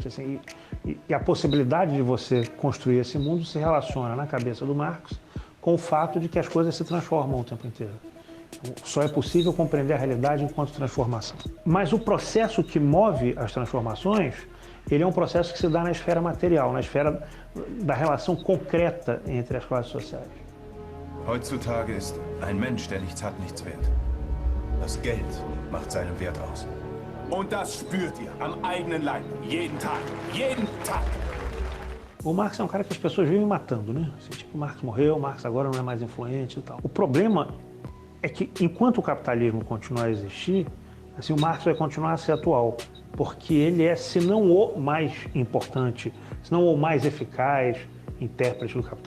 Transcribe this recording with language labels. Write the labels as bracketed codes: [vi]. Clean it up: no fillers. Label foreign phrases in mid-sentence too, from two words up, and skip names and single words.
[pt] Assim, e a possibilidade de você construir esse mundo se relaciona na cabeça do Marx com o fato de que as coisas se transformam o tempo inteiro. Só é possível compreender a realidade enquanto transformação. Mas o processo que move as transformações, ele é um processo que se dá na esfera material, na esfera da relação concreta entre as classes sociais. [de] Heutzutage ist ein Mensch, der nichts hat, nichts wert. Das Geld macht seinen Wert aus. Und das spürt ihr am eigenen Leib, jeden Tag, jeden Tag. [pt] O Marx é um cara que as pessoas vivem matando, né? Assim, tipo, o Marx morreu, o Marx agora não é mais influente e tal. O problema é que, enquanto o capitalismo continuar a existir, assim, o Marx vai continuar a ser atual, porque ele é, se não o mais importante, se não o mais eficaz intérprete do capitalismo.